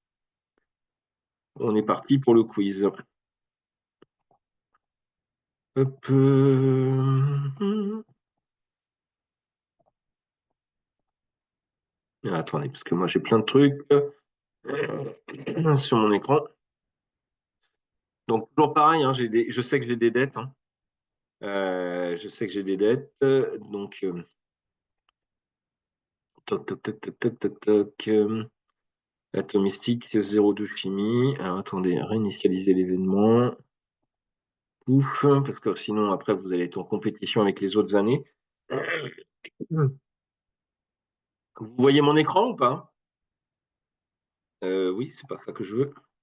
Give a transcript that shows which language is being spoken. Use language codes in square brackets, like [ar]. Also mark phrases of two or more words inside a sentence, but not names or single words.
[fr] On est parti pour le quiz. Hop, attendez, parce que moi j'ai plein de trucs sur mon écran. Donc, toujours pareil, hein, je sais que j'ai des dettes, hein. Je sais que j'ai des dettes. Donc, toc, toc, toc, toc, toc, toc, toc. Atomistique, 0,2 chimie. Alors attendez, réinitialiser l'événement. Ouf, parce que sinon après vous allez être en compétition avec les autres années. Vous voyez mon écran ou pas? Oui, c'est pas ça que je veux.